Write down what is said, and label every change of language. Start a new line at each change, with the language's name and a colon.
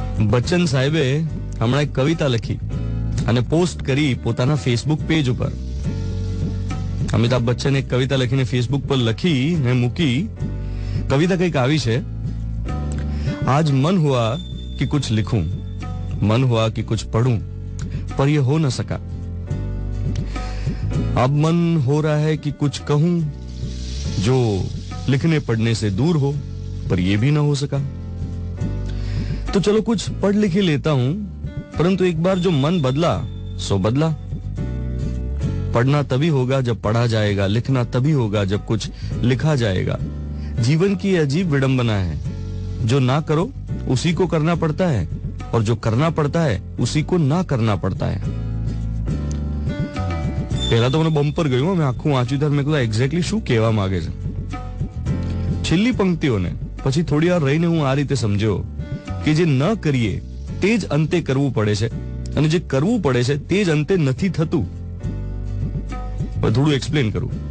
Gujarati: બચ્ચન સાહેબે હમણાં એક કવિતા લખી અને પોસ્ટ કરી પોતાના ફેસબુક પેજ ઉપર. અમિતાભ બચ્ચન એક કવિતા લખીને ફેસબુક પર લખી ને મૂકી. કવિતા કંઈક આવી છે, आज मन हुआ कि कुछ लिखूं, मन हुआ कि कुछ पढ़ूं, पर ये हो न सका.
Hindi: अब मन हो रहा है कि कुछ कहूं जो लिखने पढ़ने से दूर हो, पर ये भी न हो सका. तो चलो कुछ पढ़ लिख ही लेता हूं, परंतु एक बार जो मन बदला सो बदला. पढ़ना तभी होगा जब पढ़ा जाएगा, लिखना तभी होगा जब कुछ लिखा जाएगा. जीवन की अजीब विडंबना है, जो ना करो उसी को करना पड़ता है, और जो करना पड़ता है उसी को ना करना पड़ता है.
Gujarati: પહેલા તો મને બમ્પર ગયું, મેં આખું વાંચ્યું ત્યારે મેં કીધું એક્ઝેક્ટલી શું કહેવા માંગે છે. છેલ્લી પંક્તિઓને પછી થોડી વાર રહીને હું આ રીતે સમજ્યો કે જે ન કરીએ તે જ અંતે કરવું પડે છે, અને જે કરવું પડે છે તે જ અંતે નથી થતું. થોડું એક્સપ્લેન કરું.